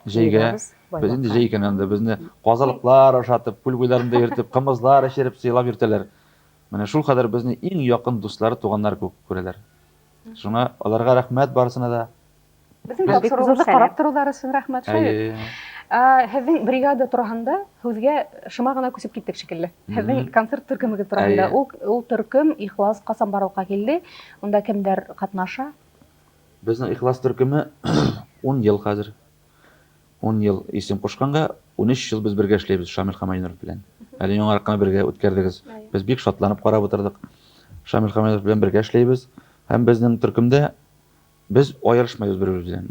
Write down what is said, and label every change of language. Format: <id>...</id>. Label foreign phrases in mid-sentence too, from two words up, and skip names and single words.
<tt>Без инде җәй икән анда безне казалыклар ашатып, күл буйларында йөртеп, кымызлар эчереп, сыйлап йөртәләр. Менә шул кадәр безне иң якын дуслары, туганнар күп күрәләр. Шуңа аларга рәхмәт барысына да. Безнең тапшыруыбызны карап торулары өчен рәхмәт. Әйе.</tt> <ba>Һеҙҙең бригада тураһында һүҙгә шыма гына күсеп киттек шикелле. Һеҙҙең концерт төркемегеҙ тураһында. Әйе. Ул төркем Ихлас ҡасан барлыҡҡа килде? Унда кемдәр ҡатнаша?</ba> <tt>Безнең Ихлас төркеме 10 ел хәзер. 10 ел исем кушканга 13 ел без бергә эшләйбез Шамил Хамайнов белән. Әле яңаракка бергә үткәрдегез. Без бик шатланып карап утырдык. Шамил Хамайнов белән бергә эшләйбез. Һәм безнең төркемдә без аерышмайбыз бер-беребез белән.</tt>